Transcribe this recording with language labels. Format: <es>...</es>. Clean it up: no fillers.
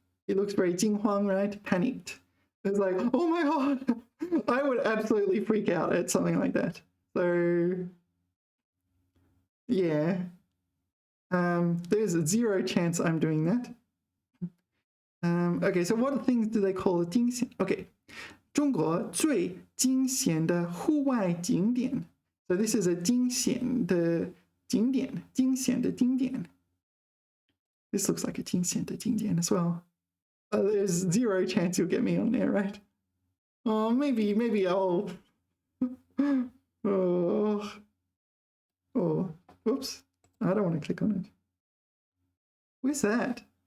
<en>He looks very 惊慌, right? Panicked. It's like, oh my god, I would absolutely freak out at something like that. So yeah, there's a 0 chance I'm doing that. Okay, so what things do they call a 惊险?</en> <zh>Okay, 中国最惊险的户外景点.</zh> <en>So this is a</en> <zh>惊险的景点, 惊险的景点.</zh> <en>This looks like a</en> <zh>惊险的景点</zh> <en>as well. There's 0 chance you'll get me on there, right? Oh, maybe I'll... oh, oops. I don't want to click on it. Where's that?</en>